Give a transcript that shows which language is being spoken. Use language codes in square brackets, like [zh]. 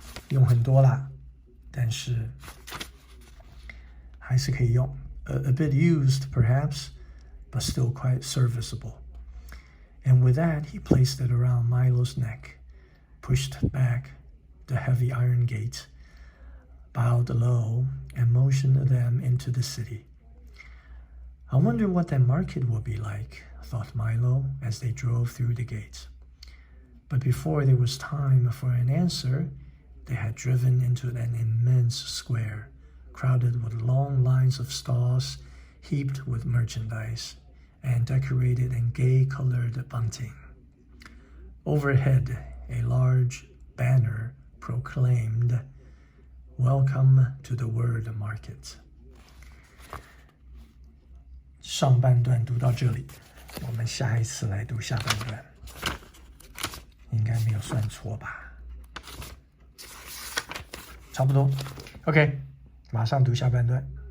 [zh] 用很多啦，但是还是可以用。 [en] A bit used, perhaps, but still quite serviceable. And with that, he placed it around Milo's neck, pushed back the heavy iron gate, bowed low, and motioned them into the city. I wonder what that market will be like, thought Milo as they drove through the gates. But before there was time for an answer, they had driven into an immense square, crowded with long lines of stalls heaped with merchandise and decorated in gay-colored bunting. Overhead, a large banner proclaimed, "Welcome to the Word Market." [zh] 上半段读到这里，我们下一次来读下半段，应该没有算错吧？差不多 ，OK， 马上读下半段。